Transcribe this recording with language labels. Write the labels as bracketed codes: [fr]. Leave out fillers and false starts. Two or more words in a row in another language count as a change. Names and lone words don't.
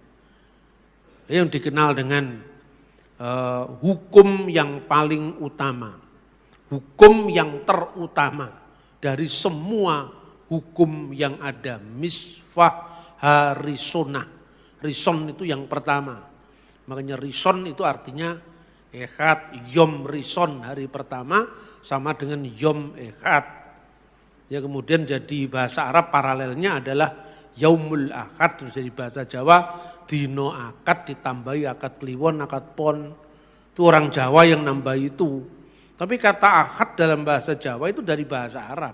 [id] Yang dikenal dengan hukum yang paling utama, hukum yang terutama dari semua hukum yang ada, [he] מצוה הראשונה. [id] Rison itu yang pertama, makanya rison itu artinya ehad, [he] יום ראשון [id] hari pertama sama dengan [he] יום אחד. [id] Ya kemudian jadi bahasa Arab paralelnya adalah [ar] يوم الأحد, [id] terus jadi bahasa Jawa [jv] dino akad [id] ditambahi [jv] akad kliwon, akad pon. [id] Itu orang Jawa yang nambah itu. Tapi kata akad dalam bahasa Jawa itu dari bahasa Arab.